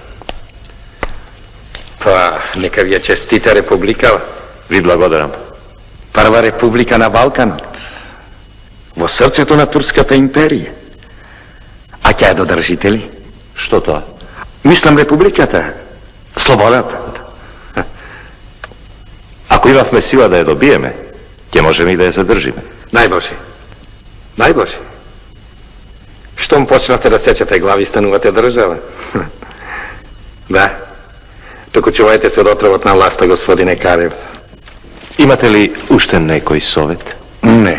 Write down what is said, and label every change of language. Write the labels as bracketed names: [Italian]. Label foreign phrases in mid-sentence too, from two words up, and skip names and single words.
[Macedonian] Па, нека ви ја честита република. Ви благодарам. Прва република на Балканот. Во срцето на Турската империја. А ќе ја додржите ли? Што тоа? Мислам републиката. Слободата. Ако имавме сила да је добијеме, ќе можеме и да је задржиме. Најбоже. Најбоже. Штом почнате да сечате глави, станувате држава. Да. Туку чувајте се од отровот на власта, господине Карев. Имате ли уште некој совет? Не.